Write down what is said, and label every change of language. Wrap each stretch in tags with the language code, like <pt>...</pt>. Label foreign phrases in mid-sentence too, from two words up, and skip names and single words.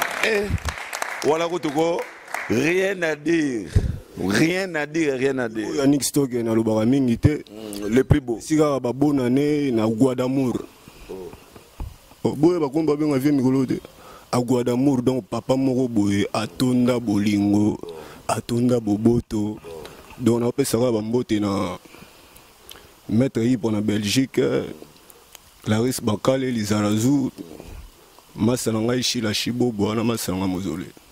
<fr>Eh, voilà, Kotoko, rien à dire. Rien à dire, rien à dire.</fr> <ln>Oyo Yannick Stock, na lobaka mingi te.</ln> <fr>Mm, le plus beau.</fr> <ln>Sika ba bonane na Guadamour. Oh. Oh, boye ba komba benga vie mikolo te. A Guadamour, donc papa moko boye atonda bolingo, atonda boboto. Donc na opesa ba mbote na Maître Hip na Belgique, Clarisse Bakale, Lizarazu, masa na ngai Shila Shibobo, wana masa na ngai Mozole.</ln>